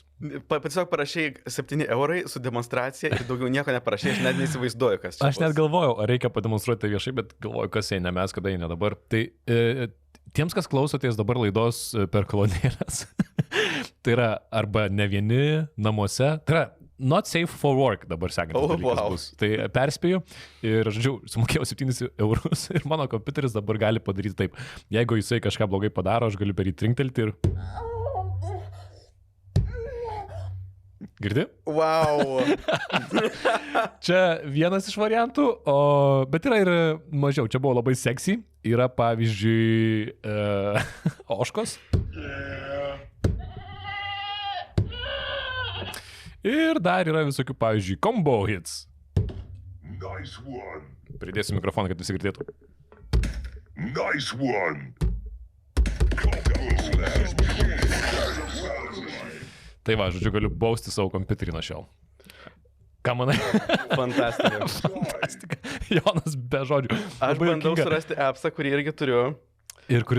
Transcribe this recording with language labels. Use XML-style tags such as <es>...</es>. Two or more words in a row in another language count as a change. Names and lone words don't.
<lt>Tiesiog parašai 7 eurai su demonstracija ir daugiau nieko neparašai, aš net neįsivaizduoju, kas čia. Aš net galvojau, ar reikia pademonstruoti tai viešai, bet galvoju, kas jei ne mes, kada jei ne dabar. Tai tiems, kas klausotės dabar laidos per kolonėlės, tai yra arba ne vieni namuose, tai yra</lt> <en>not safe for work</en> <lt>dabar sekantis dalykas bus. Tai perspėju ir, žodžiu, sumokėjau 7 eurus ir mano kompiuteris dabar gali padaryti taip. Jeigu jisai kažką blogai padaro, aš galiu per jį trinktelti ir... Girdi? Wow. Čia vienas iš variantų, bet yra ir mažiau. Čia buvo labai seksy. Yra pavyzdžiui ožkos. Ir dar yra visokių, pavyzdžiui,</lt> <en>combo hits. Nice one.</en> <lt>Pridėsiu mikrofoną, kad visi girdėtų.</lt> <en>Nice one.</en> <lt>Tai va, žodžiu, galiu bausti savo kompiuterį nuo šiol. Ką manai? Fantastika. Fantastika. Jonas be žodžių. Aš bandau surasti appsą, kurį irgi turiu. Ir kuris</lt>